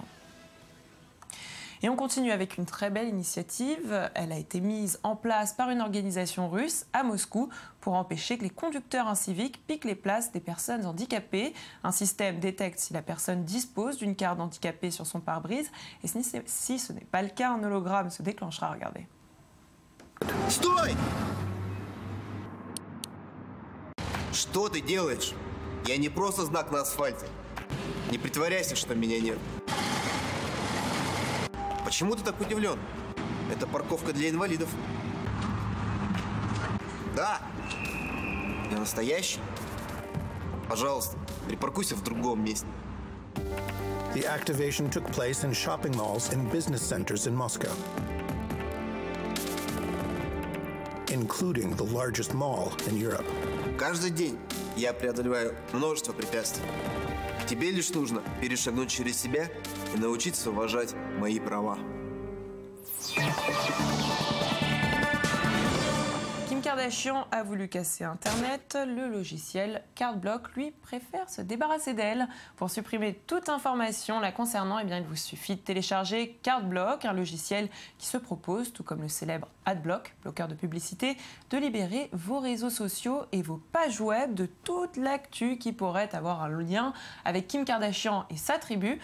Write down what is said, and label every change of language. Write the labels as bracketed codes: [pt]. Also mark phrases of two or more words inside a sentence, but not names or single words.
[fr] Et on continue avec une très belle initiative. Elle a été mise en place par une organisation russe à Moscou pour empêcher que les conducteurs inciviques piquent les places des personnes handicapées. Un système détecte si la personne dispose d'une carte d'handicapé sur son pare-brise. Et si ce n'est pas le cas, un hologramme se déclenchera. Regardez. [ru] Стой! Что ты делаешь? Я не просто знак на асфальте. Не притворяйся, что меня нет. Почему ты так удивлен? Это парковка для инвалидов. Да, я настоящий. Пожалуйста, припаркуйся в другом месте. [en] The activation took place in shopping malls and business centers in Moscow, including the largest mall in Europe. [ru] Каждый день я преодолеваю множество препятствий. Тебе лишь нужно перешагнуть через себя и научиться уважать мои права. [fr] Kim Kardashian a voulu casser Internet, le logiciel Cardblock, lui, préfère se débarrasser d'elle. Pour supprimer toute information la concernant, eh bien, il vous suffit de télécharger Cardblock, un logiciel qui se propose, tout comme le célèbre Adblock, bloqueur de publicité, de libérer vos réseaux sociaux et vos pages web de toute l'actu qui pourrait avoir un lien avec Kim Kardashian et sa tribu.